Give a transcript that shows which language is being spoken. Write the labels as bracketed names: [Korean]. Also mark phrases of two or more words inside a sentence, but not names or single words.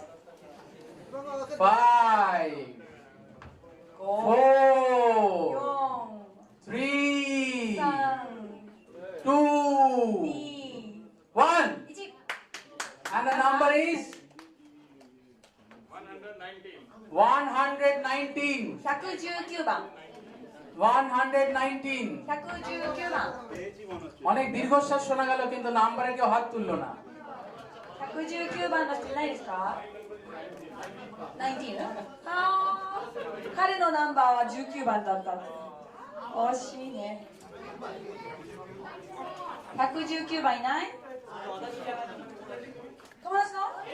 [English] 5 4 3 2 1 and the number is 119. [Japanese] 119 番。 119. 119番。 [Bangla] অনেক দীর্ঘশ্বাস শোনা গেল কিন্তু নাম্বারে কেউ হাত তুললো না। [Japanese] 119番の人いないですか？ 19？あー、彼のナンバーは19番だった。惜しいね。119番いない？友達の？